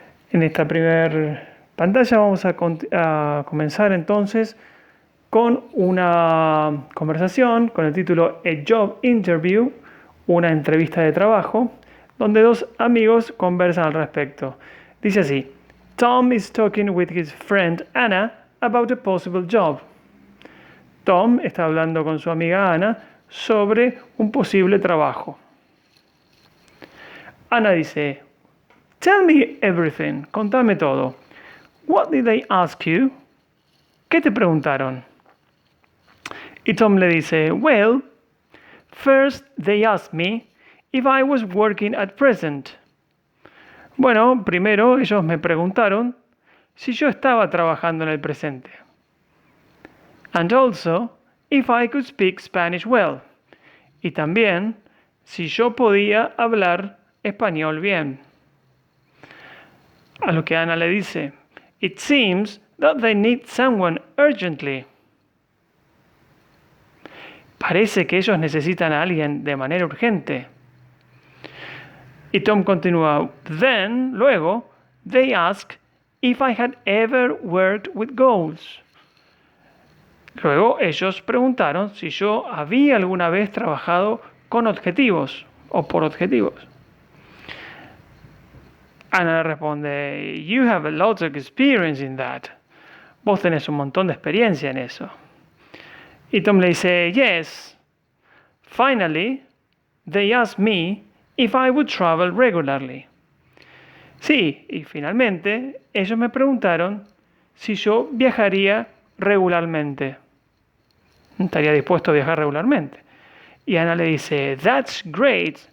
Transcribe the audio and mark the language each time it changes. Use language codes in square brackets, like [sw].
[es] En esta primera pantalla vamos a comenzar entonces con una conversación con el título A Job Interview, una entrevista de trabajo, donde dos amigos conversan al respecto. Dice así: [en] Tom is talking with his friend Anna about a possible job. [es] Tom está hablando con su amiga Ana sobre un posible trabajo. Ana dice: [en] Tell me everything, [es] contame todo. [en] What did they ask you? [es] ¿Qué te preguntaron? Y Tom le dice: [en] Well, first they asked me if I was working at present. [es] Bueno, primero ellos me preguntaron si yo estaba trabajando en el presente. [en] And also, if I could speak Spanish well. [es] Y también si yo podía hablar español bien. A lo que Ana le dice: [en] It seems that they need someone urgently. [es] Parece que ellos necesitan a alguien de manera urgente. Y Tom continúa: [en] Then, [es] luego, [en] they asked if I had ever worked with goals. [es] Luego ellos preguntaron si yo había alguna vez trabajado con objetivos o por objetivos. Ana le responde: [en] You have a lot of experience in that. [es] Vos tenés un montón de experiencia en eso. Y Tom le dice: [en] Yes. Finally, they asked me if I would travel regularly. [es] Sí, y finalmente ellos me preguntaron si yo viajaría regularmente. Estaría dispuesto a viajar regularmente. Y Ana le dice: [en] That's great.